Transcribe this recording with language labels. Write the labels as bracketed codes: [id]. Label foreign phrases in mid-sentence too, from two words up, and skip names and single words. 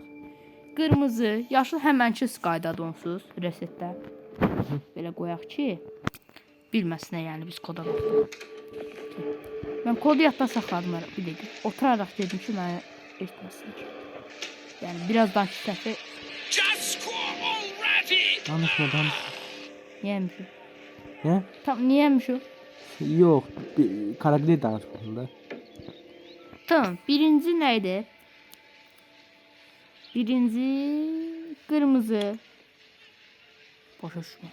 [az] Qırmızı, yaşıl həmənki qaydadır onsuz resetdə. Belə qoyaq ki, bilməsinə yəni biz koda baxdıq. Mən kodu yadda saxladım bir dəqiqə. Oturaraq dedim ki, mənə etməsin. Yəni birazdan ki səsi [en] Just score already! [az] Danışma. niyəmiş o? Hə? Tam niyəmiş o? Yox, karakter danışmasın da. Tamam, birinci nə idi? Birinci qırmızı. Başa düşmə.